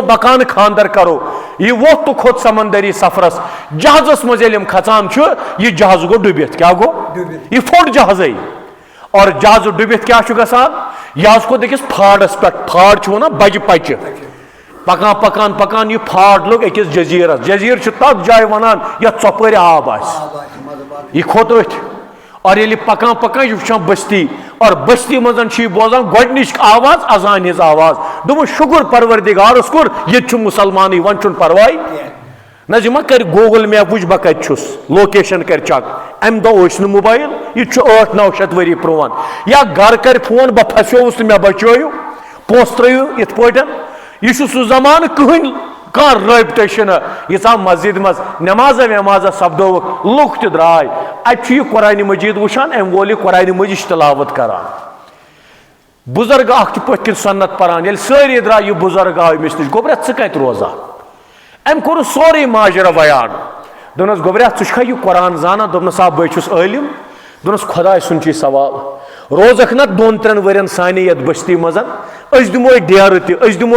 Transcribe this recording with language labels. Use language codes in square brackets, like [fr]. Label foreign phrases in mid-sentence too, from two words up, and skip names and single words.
[ks] मकान खानदर करो यह वोत तो खोद समंदरी सफरस जहाजस मज खचान यह जहाज गो डुबित क्या गो यह फोट जहाज और जहाज डुबित क्या गसान यह खो अकिस फाड़स पे फाड़ वन बज पच पकान पकान पकान यह फाड़ लोग अकिस जजीरस जजीर तथ जाय वनान यह चौपर आब यह खोत और ये पकान पकान यह वुचान बस्ती और बस्ती मजन बोजान गोडनिच आवाज अजान हिज आवाज दोप शुक्र परवरदिगारस कोर ये मुसलमान वन परवाय न मा कर गूगल मैप वुच बह कत लोकेशन कर चक अम दह मोबाइल यह 800-900 वरी पुरान या घर कर फोन बह फसोस तो मे बचो पोस त्रो इत यह सह जमान कहन कह रबत यीचा मस्जिद मज नमाजा वमाजा सपदोक लुक त द्राय अत कुरान मजीद वुचान अम वोल कुरान मजीद तलावत करान बुजुर्ग अख पथ सन्नत पान ये सारी द्राय यह बुजुर्ग आव अमिस नश गोबर कत रोजा अम कोर सोरे माजरा बयान दोनस गोबर चा यह कुरान जाना दोपनस आ बस आलिम दोनस खुदा सुन सवाल रोजक ना 2-3 वरियन सानी ये बस्ती मजन दिमो डेर दिमो